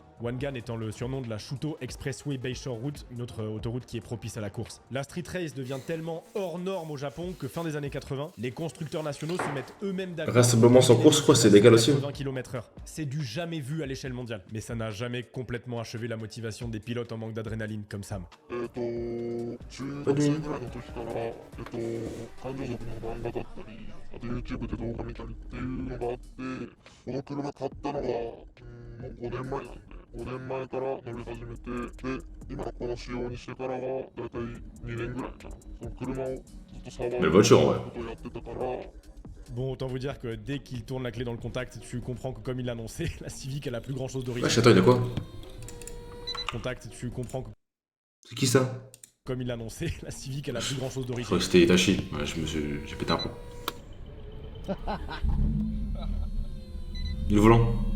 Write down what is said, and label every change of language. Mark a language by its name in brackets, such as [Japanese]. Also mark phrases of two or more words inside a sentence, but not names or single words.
[French] One Gun étant le surnom de la Shuto Expressway Bayshore Route, une autre autoroute qui est propice à la course. La [English] street race [French] devient tellement hors norme au Japon que fin des années 80, les constructeurs nationaux se mettent eux-mêmes d'accord. Rassemblement sans course, quoi, c'est légal aussi. 80 km/h. C'est du jamais vu à l'échelle mondiale. Mais ça n'a jamais complètement achevé la motivation des pilotes en manque d'adrénaline comme Sam. [Japanese] 中学生ぐらいの時から感情族の漫画だったりあと YouTube で動画見たりっていうのがあってこの車買ったのがもう5年前なんで5年前から乗り始めてで今この仕様にしてからはだいたい2年ぐらいかなその車をずっと触る [French] Mais voiture, ouais. [Japanese] ことをやってたから [French] Bon, autant vous dire que dès qu'il tourne la clé dans le contact, tu comprends que comme il l'a annoncé, la Civic elle a plus grand chose d'original. Wesh, attends, il a quoi? Contact, tu comprends que C'est qui ça? comme il l'a annoncé, la Civic elle a plus grand chose Je crois d'original. que c'était Itachi. Ouais, j'ai pété un plomb. Le volant.